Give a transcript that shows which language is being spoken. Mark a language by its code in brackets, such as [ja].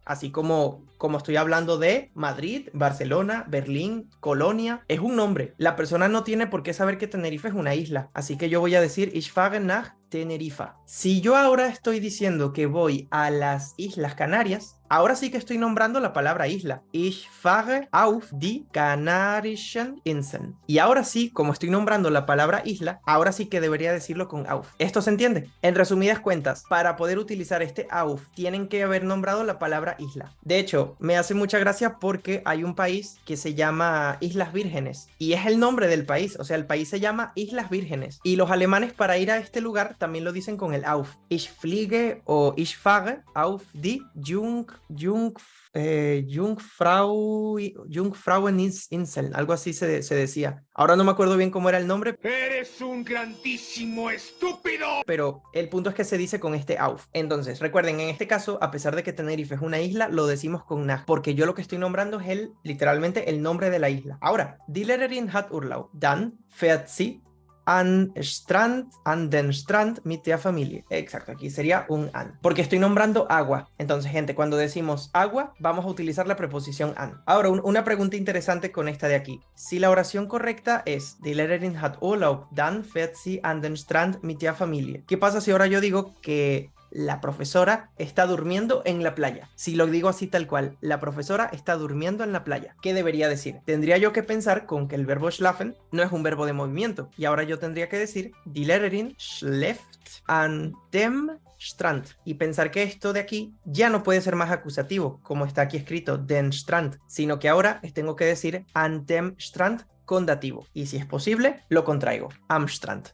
[es] Así como estoy hablando de Madrid, Barcelona, Berlín, Colonia. Es un nombre. La persona no tiene por qué saber que Tenerife es una isla. Así que yo voy a decir [de] Ich fahre nach Tenerife. [es] Si yo ahora estoy diciendo que voy a las Islas Canarias, ahora sí que estoy nombrando la palabra isla. [de] Ich fahre auf die Kanarischen Inseln. [es] Y ahora sí, como estoy nombrando la palabra isla, ahora sí que debería decirlo con auf. ¿Esto se entiende? En resumidas cuentas, para poder utilizar este auf, tienen que haber nombrado la palabra isla. De hecho, me hace mucha gracia porque hay un país que se llama Islas Vírgenes. Y es el nombre del país. O sea, el país se llama Islas Vírgenes. Y los alemanes para ir a este lugar también lo dicen con el auf. [de] Ich fliege o ich fahre auf die Jungfraueninseln, [es] algo así se decía. Ahora no me acuerdo bien cómo era el nombre. ¡Eres un grandísimo estúpido! Pero el punto es que se dice con este auf. Entonces, recuerden, en este caso, a pesar de que Tenerife es una isla, lo decimos con nach, porque yo lo que estoy nombrando es literalmente el nombre de la isla. [de] Ahora, die Lehrerin hat Urlaub. Dann fährt sie an den Strand mit der Familie. [es] Exacto, aquí sería un an. Porque estoy nombrando agua. Entonces, gente, cuando decimos agua, vamos a utilizar la preposición an. Ahora, una pregunta interesante con esta de aquí. Si la oración correcta es [de] Die Lehrerin hat Urlaub, dann fährt sie an den Strand mit der Familie. [es] ¿Qué pasa si ahora yo digo que la profesora está durmiendo en la playa? Si lo digo así tal cual, la profesora está durmiendo en la playa, ¿qué debería decir? Tendría yo que pensar con que el verbo schlafen no es un verbo de movimiento, y ahora yo tendría que decir [de] Die Lehrerin schläft an dem Strand, [es] y pensar que esto de aquí ya no puede ser más acusativo, como está aquí escrito den Strand, sino que ahora tengo que decir [de] an dem Strand [es] con dativo, y si es posible, lo contraigo. Am Strand.